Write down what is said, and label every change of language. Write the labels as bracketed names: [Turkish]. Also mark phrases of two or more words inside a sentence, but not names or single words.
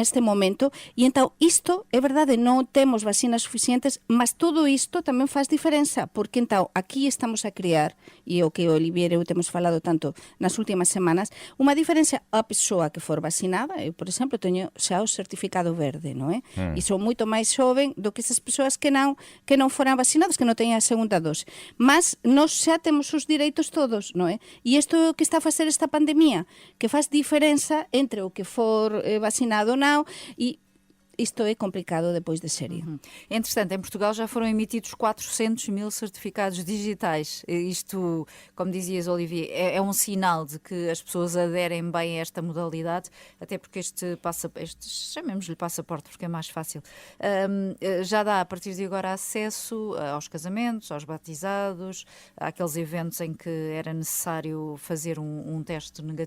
[Galician] Neste momento, e então isto, é verdade, non temos vacinas suficientes, mas todo isto tamén faz diferenza, porque então aquí estamos a crear, e o que o Olivier e eu temos falado tanto nas últimas semanas, unha diferenza a persoa que for vacinada. Eu, por exemplo, teño xa o certificado verde, non é? E sou moito máis xoven do que esas persoas que non foran vacinadas, que non teñan a segunda dose. Mas nós xa temos os direitos todos, non é? E isto é o que está a facer esta pandemia, que faz diferenza entre o que for vacinado ou non, e isto é complicado depois de série. [Portuguese] Entretanto, em Portugal já foram emitidos 400.000 certificados digitais. Isto, como dizias, Olivier, é um sinal de que as pessoas aderem bem a esta modalidade, até porque este chamemos-lhe passaporte, porque é mais fácil, já dá a partir de agora acesso aos casamentos, aos batizados, àqueles eventos em que era necessário fazer um teste negativo.